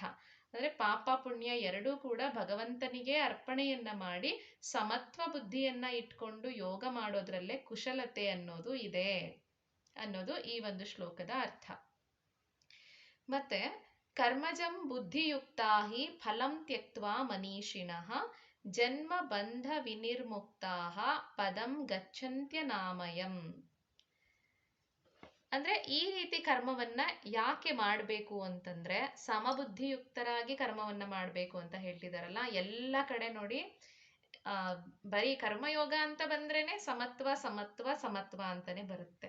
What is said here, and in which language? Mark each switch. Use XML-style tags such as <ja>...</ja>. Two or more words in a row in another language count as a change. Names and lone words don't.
<kn>ಅಂದ್ರೆ ಪಾಪ ಪುಣ್ಯ ಎರಡೂ ಕೂಡ ಭಗವಂತನಿಗೆ ಅರ್ಪಣೆಯನ್ನ ಮಾಡಿ ಸಮತ್ವ ಬುದ್ಧಿಯನ್ನ ಇಟ್ಕೊಂಡು ಯೋಗ ಮಾಡೋದ್ರಲ್ಲೇ ಕುಶಲತೆ ಅನ್ನೋದು ಇದೆ ಅನ್ನೋದು ಈ ಒಂದು ಶ್ಲೋಕದ ಅರ್ಥ.</kn> <sa>ಮತ್ತೆ ಕರ್ಮಜಂ ಬುದ್ಧಿಯುಕ್ತಾ ಹಿ ಫಲಂ ತ್ಯಕ್ತ್ವಾ ಮನೀಷಿಣಃ ಜನ್ಮ ಬಂಧ ವಿನಿರ್ಮುಕ್ತಾಃ ಪದಂ ಗಚ್ಚಂತ್ಯನಾಮಯಂ.</sa> <kn>ಅಂದ್ರೆ ಈ ರೀತಿ ಕರ್ಮವನ್ನ ಯಾಕೆ ಮಾಡ್ಬೇಕು ಅಂತಂದ್ರೆ ಸಮಬುದ್ಧಿಯುಕ್ತರಾಗಿ ಕರ್ಮವನ್ನ ಮಾಡ್ಬೇಕು ಅಂತ ಹೇಳ್ತಿದಾರಲ್ಲ. ಎಲ್ಲ ಕಡೆ ನೋಡಿ ಬರೀ ಕರ್ಮಯೋಗ ಅಂತ ಬಂದ್ರೇನೆ ಸಮತ್ವ ಸಮತ್ವ ಸಮತ್ವ ಅಂತಾನೆ ಬರುತ್ತೆ.</kn>